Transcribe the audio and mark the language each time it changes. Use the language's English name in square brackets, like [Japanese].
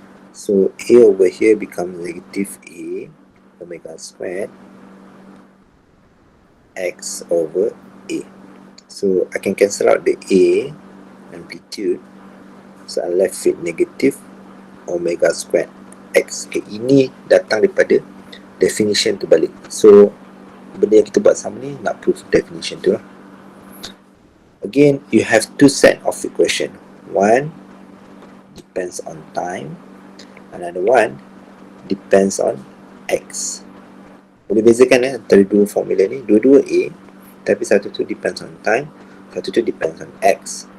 [English] So A over here becomes negative A omega squared X over A. So I can cancel out the A amplitude, so I'm left with negative omega squared X. [Malay] Okay, ini datang daripada definition tu balik. So benda yang kita buat sama ni nak prove definition tu lah. [English] Again, you have two set of equation. One depends on time, another one depends on X. [Malay] Boleh bezakan antara dua formula ni, dua-dua A, tapi satu tu [English] depends on time, [Malay] satu tu [English] depends on X.